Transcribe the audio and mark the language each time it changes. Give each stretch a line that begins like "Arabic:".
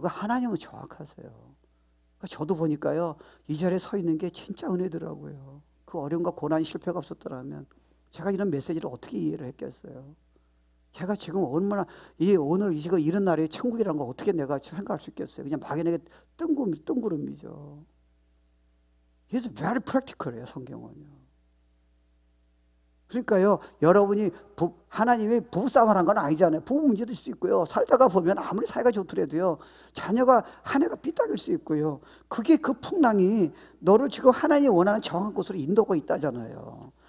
Korean: 그 하나님은 정확하세요. 그러니까 저도 보니까요, 이 자리에 서 있는 게 진짜 은혜더라고요. 그 어려움과 고난이 실패가 없었더라면 제가 이런 메시지를 어떻게 이해를 했겠어요? 제가 지금 얼마나 오늘 지금 이런 날에 천국이라는 걸 어떻게 내가 생각할 수 있겠어요? 그냥 막연하게 뜬구름이죠.
English: He's very practical해요, 성경은요.
Korean: 그러니까요, 여러분이 하나님이 부부싸움을 한 건 아니잖아요. 부부 문제도 있을 수 있고요. 살다가 보면 아무리 사이가 좋더라도요, 자녀가 한 해가 삐딱일 수 있고요. 그게 그 풍랑이 너를 지금 하나님이 원하는 정한 곳으로 인도하고 있다잖아요.